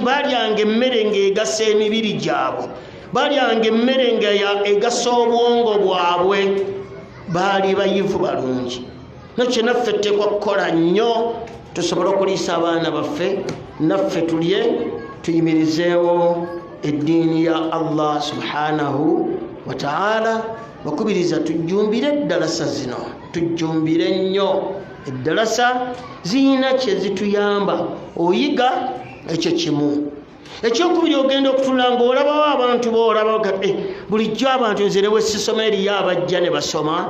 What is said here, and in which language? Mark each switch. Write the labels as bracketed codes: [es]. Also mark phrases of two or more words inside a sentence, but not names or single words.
[lg] Balyanga emmere ng'egasa emibiri gyabwe, balyanga emmere ng'egasa obwongo bwabwe, baali bayivu balungi. Nakyo naffe ttekwa kukola nnyo tusobole okuliisa abaana baffe, naffe tulye, tuyimirizeewo eddiini ya Allah [ar] سبحانه وتعالى. [lg] Bakubiriza tujjumbire eddalasa zino, tujjumbire nnyo. Eddalasa ziyina kye zituyamba. Oyiga ekyo kimu. Ekyokubiri ogenda okutula ng'olabawo abantu boolaba bulijjo abantu nze ne bwe sisoma eriyo abajja ne basoma.